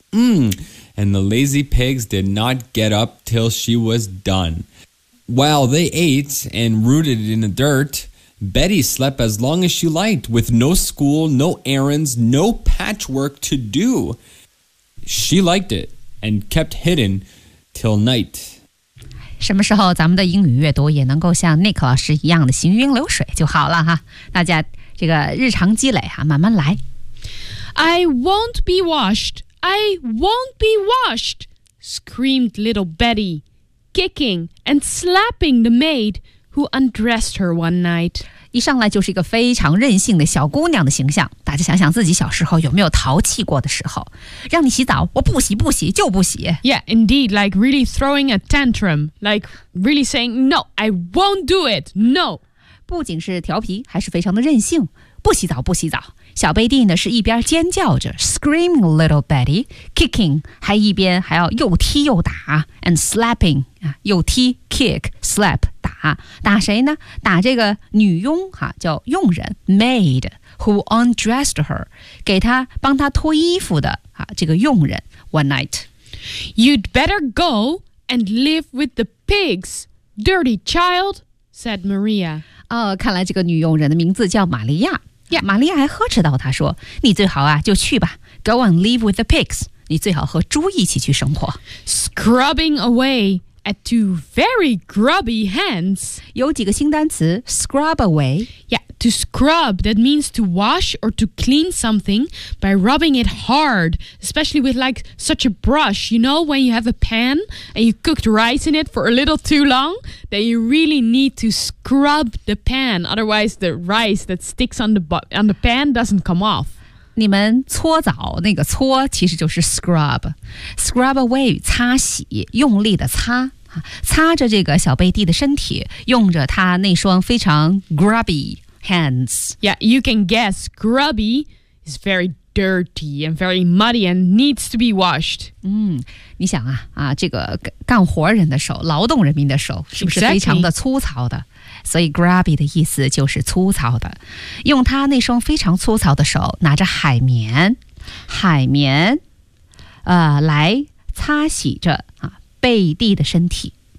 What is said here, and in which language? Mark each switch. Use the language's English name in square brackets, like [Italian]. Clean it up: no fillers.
[English] And the lazy pigs did not get up till she was done. While they ate and rooted in the dirt, Betty slept as long as she liked, with no school, no errands, no patchwork to do. She liked it and kept hidden till night. [Chinese] 什么时候咱们的英语阅读也能够像 Nick 老师一样的行云流水就好了哈。大家这个日常积累哈，慢慢来。 [English] I won't be washed. I won't be washed, screamed little Betty. Kicking and slapping the maid who undressed her one night. [Chinese] 一上来就是一个非常任性的小姑娘的形象。大家想想自己小时候有没有淘气过的时候。让你洗澡，我不洗不洗就不洗。 [English] Yeah, indeed, like really throwing a tantrum. Like really saying, no, I won't do it, no. [Chinese] 不仅是调皮，还是非常的任性。不洗澡不洗澡。小贝蒂呢是一边尖叫着 [English] screaming little Betty, kicking, [Chinese] 还一边还要又踢又打 [English] and slapping, [Chinese] 又踢 [English] kick, slap, [Chinese] 打。打谁呢？打这个女佣哈，叫佣人 [English] maid, who undressed her, [Chinese] 给她帮她脱衣服的哈，这个佣人 [English] one night. You'd better go and live with the pigs, dirty child, said Maria. [Chinese] 哦，看来这个女佣人的名字叫玛利亚。 [English] Yeah, [Chinese] 玛利亚还呵斥道，她说，你最好啊，就去吧。 [English] Go and live with the pigs. [Chinese] 你最好和猪一起去生活。 [English] Scrubbing away at two very grubby hands. [Chinese] 有几个新单词 [English] scrub away. Yeah, to scrub, that means to wash or to clean something by rubbing it hard, especially with like such a brush. You know, when you have a pan and you cooked rice in it for a little too long, then you really need to scrub the pan. Otherwise, the rice that sticks on the pan doesn't come off. [Chinese] 你们搓澡那个搓其实就是 [English] scrub scrub away [Chinese] 擦洗用力的擦擦着这个小贝蒂的身体用着他那双非常 [English] grubby hands Yeah, you can guess grubby is very dirty and very muddy and needs to be washed. [Chinese] 嗯，你想啊啊，这个干活人的手，劳动人民的手，是不是非常的粗糙的？ [English] Exactly. [Chinese] 所以 grubby 的意思就是粗糙的。用他那双非常粗糙的手拿着海绵，海绵，来擦洗着啊贝蒂的身体。